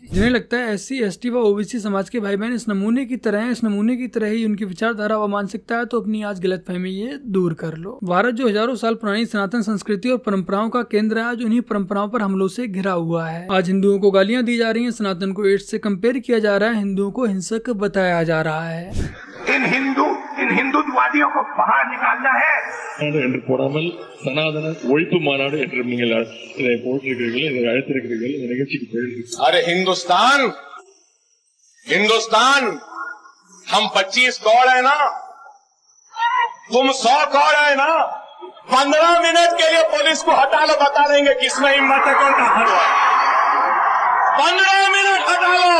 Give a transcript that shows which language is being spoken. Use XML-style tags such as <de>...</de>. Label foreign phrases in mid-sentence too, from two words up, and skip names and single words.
<hi>जिन्हें लगता है SC ST व OBC समाज के भाई बहन इस नमूने की तरह हैं, इस नमूने की तरह ही उनकी विचारधारा व मानसिकता है, तो अपनी आज गलतफहमी ये दूर कर लो। भारत जो हजारों साल पुरानी सनातन संस्कृति और परंपराओं का केंद्र है, आज उन्हीं परंपराओं पर हमलों से घिरा हुआ है। आज हिंदुओं को गालियां दी जा रही है, सनातन को एड्स से कंपेयर किया जा रहा है, हिंदुओं को हिंसक बताया जा रहा है। इन हिंदुत्ववादियों को बाहर निकालना है।</hi> <ta>என்று போடாமல் சனாதன ஒழிப்பு மாநாடு என்று நீங்கள் இதை போட்டிருக்கிறீர்கள், இதை அழைத்திருக்கிறீர்கள், இந்த நிகழ்ச்சிக்கு போயிருக்கிறீர்கள்।</ta> <hi>अरे हिंदुस्तान हम 25 करोड़ है ना, तुम 100 करोड़ है ना। 15 मिनट के लिए पुलिस को हटा लो, बता देंगे किसमें हिम्मत है, कौन ताकत है। 15 मिनट हटा लो।</hi>